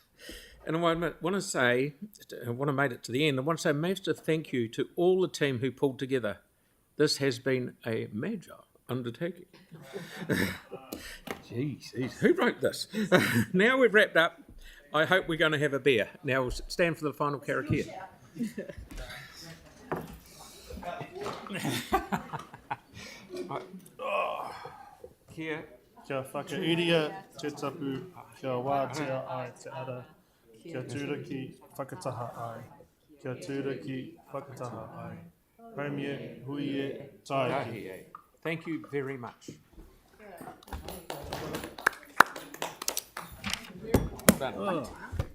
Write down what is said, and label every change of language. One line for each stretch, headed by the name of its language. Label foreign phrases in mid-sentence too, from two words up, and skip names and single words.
English: And I want to say, I want to make it to the end. I want to say a massive thank you to all the team who pulled together. This has been a major undertaking. Jeez, who wrote this? Now we've wrapped up. I hope we're going to have a beer. Now we'll stand for the final karakia.
Māori: Kia. Kia whakairia te tapu, kia wātea ai te ara, kia tūraki whakataha ai, kia tūraki whakataha ai.
English: Premier Huie Taiki. Thank you very much. Well done. Oh.